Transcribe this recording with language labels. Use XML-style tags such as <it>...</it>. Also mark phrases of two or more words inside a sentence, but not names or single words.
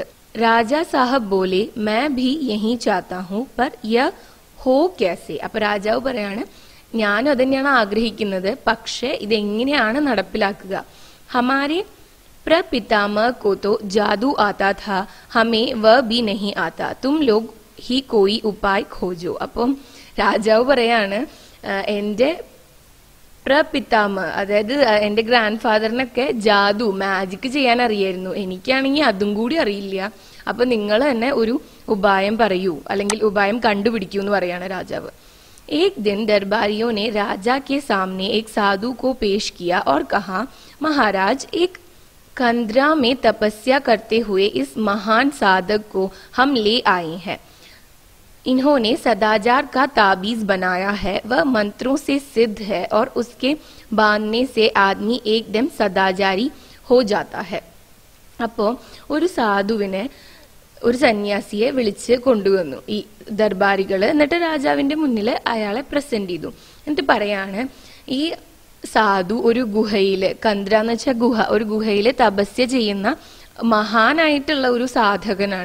<hi>राजा साहब बोले, मैं भी यही चाहता हूँ पर यह हो कैसे.</hi> <ml>അപ്പൊ രാജാവ് പറയാണ്, ഞാനും അതന്നെയാണ് ആഗ്രഹിക്കുന്നത്, പക്ഷെ ഇതെങ്ങനെയാണ് നടപ്പിലാക്കുക.</ml> <hi>हमारे प्रपितामह को तो जादू आता था, हमें वह भी नहीं आता, तुम लोग ही कोई उपाय खोजो.</hi> <ml>അപ്പം രാജാവ് പറയാണ്, എന്റെ പ്രപിതാമ, അതായത് എന്റെ ഗ്രാൻഡ് ഫാദറിനൊക്കെ ജാദു മാജിക് ചെയ്യാൻ അറിയായിരുന്നു, എനിക്കാണെങ്കിൽ അതും കൂടി അറിയില്ല. അപ്പൊ നിങ്ങൾ തന്നെ ഒരു ഉപായം പറയൂ, അല്ലെങ്കിൽ ഉപായം കണ്ടുപിടിക്കൂ എന്ന് പറയാണ് രാജാവ്.</ml> <hi>एक दिन दरबारियों ने राजा के सामने एक साधु को पेश किया और कहा, महाराज, एक कंदरा में तपस्या करते हुए इस महान साधक को हम ले आए हैं. इन्होंने सदाचार का ताबीज बनाया है, वह मंत्रों से सिद्ध है और उसके बांधने से आदमी एकदम सदाचारी हो जाता है.</hi> <ml>അപ്പോ ഒരു സാധുവിനെ, ഒരു സന്യാസിയെ വിളിച്ച് കൊണ്ടുവന്നു ഈ ദർബാരികള്. എന്നിട്ട് രാജാവിന്റെ മുന്നിൽ അയാളെ പ്രസന്റ് ചെയ്തു. എന്നിട്ട് പറയാണ്, ഈ സാധു ഒരു ഗുഹയില്, കന്ദ്ര എന്ന് വെച്ചാൽ ഗുഹ, ഒരു ഗുഹയില് തപസ്യ ചെയ്യുന്ന മഹാനായിട്ടുള്ള ഒരു സാധകനാണ്.</ml>